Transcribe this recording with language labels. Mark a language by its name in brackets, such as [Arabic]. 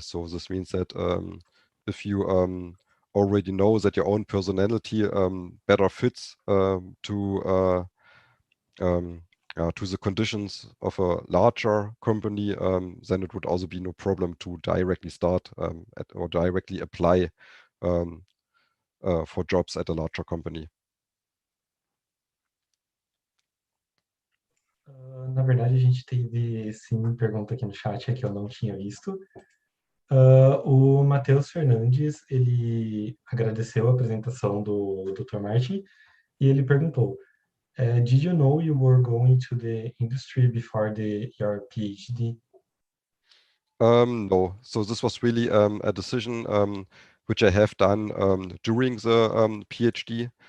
[English] So this means that if you already know that your own personality better fits to the conditions of a larger company, then it would also be no problem to directly start or directly apply for jobs at a larger company. [Portuguese] Na verdade, a gente teve sim pergunta aqui no chat que eu não tinha visto. O Matheus Fernandes, ele agradeceu a apresentação do Dr. [English] Martin [Portuguese] e ele perguntou: [English] Did you know you were going to the industry before your PhD? No, so this was really a decision which I have done during the PhD.